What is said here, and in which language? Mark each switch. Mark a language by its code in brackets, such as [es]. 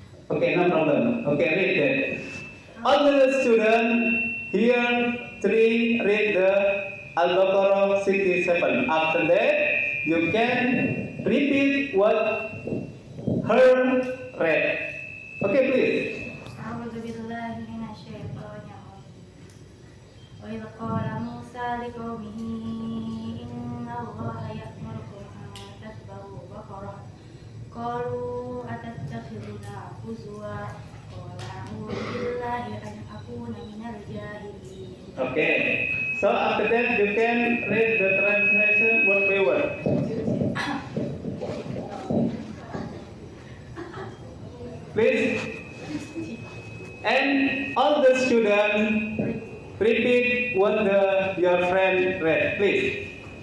[en] Okay, no problem. Okay, read that. All the students here, three, read the Al-Baqarah 67. After that, you can repeat what her read. Okay, please. [ar] أعوذ بالله من الشيطان الرجيم وإذ قال موسى لقومه إن الله يأمركم أن تذبحوا بقرة قالوا أتتخذنا هزوا قال أعوذ بالله أن أكون من الجاهلين. [en] Okay. So after that, you can read the translation word by word. Please. And all the students repeat what your friend read, please.